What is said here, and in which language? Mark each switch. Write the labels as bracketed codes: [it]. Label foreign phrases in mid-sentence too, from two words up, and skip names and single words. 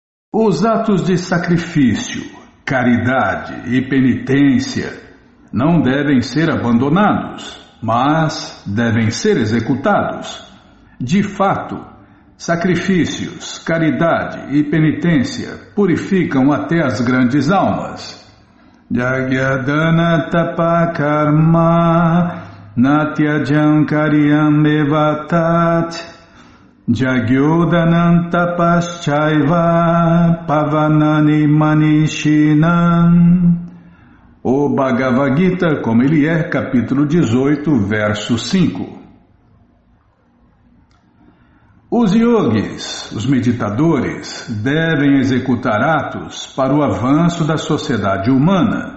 [pt] Os atos de sacrifício, caridade e penitência não devem ser abandonados, mas devem ser executados. De fato, sacrifícios, caridade e penitência purificam até as grandes almas. [sa] Jagyadana tapa karma natyajam karyam evatat Jagyodanam tapaschaiva pavanani manishinam. [pt] O Bhagavad Gita, como ele é, capítulo 18, verso 5. Os yogis, os meditadores, devem executar atos para o avanço da sociedade humana.